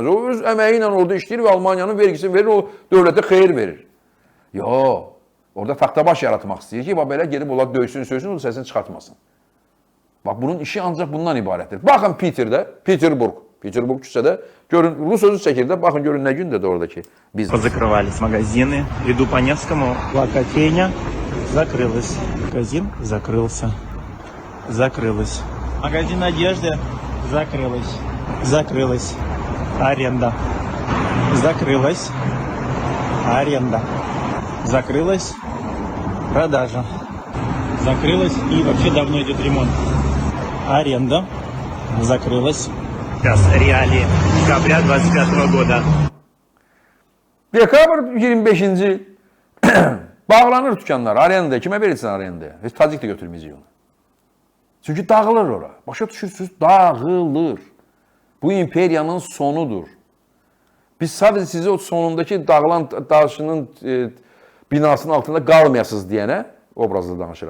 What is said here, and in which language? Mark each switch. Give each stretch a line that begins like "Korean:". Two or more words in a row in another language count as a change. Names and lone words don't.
Azerbaijani: O öz əməyi ilə orada işləyir və Almaniyanın vergisini verir, o dövlətə xeyir verir. Yox, orada taxtabaş yaratmaq istəyir ki, belə gedib onlar döysün, söysün, o səsini çıxartmasın. Bax, bunun işi ancaq bundan ibarətdir. Baxın Peterdə, Peterburg küçədə, görün, Rus sözü çəkir də, baxın, görün nə gündədir oradakı biznes.
Russian: Позакрывались магазины, иду по Невскому, кофейня закрылась, магазин закрылся, закрылась. Магазин одежды закрылась, аренда, закрылась, аренда, закрылась, продажа, закрылась и вообще давно идет ремонт. Аренда закрылась. Сейчас реалии декабря 25 года.
Azerbaijani: Dekabr 25-ci il bağlanır dükkanlar, arenda. Kimə verirsən arendaya? Heç tacik də götürməyəcək onu. Çünki dağılır ora. Başa düşürsünüz, dağılır. Bu imperiyanın sonudur. Biz sadəcə sizi o sonundakı dağılan daşının binasının altında qalmayasınız deyənə, obrazda danışıram.